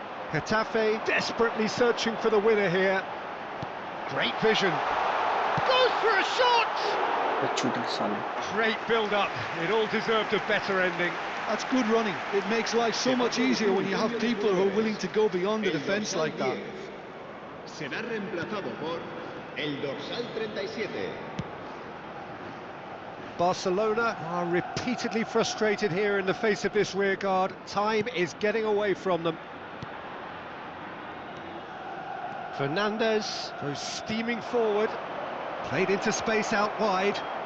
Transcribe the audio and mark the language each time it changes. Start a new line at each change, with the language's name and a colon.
English: Getafe desperately searching for the winner here. Great vision. Goes for a shot! Great build-up. It all deserved a better ending. That's good running. It makes life so much easier when you have people who are willing to go beyond the defence like that.
Spanish: Será reemplazado por el dorsal 37.
English: Barcelona are repeatedly frustrated here in the face of this rearguard. Time is getting away from them. Fernandez goes steaming forward, played into space out wide.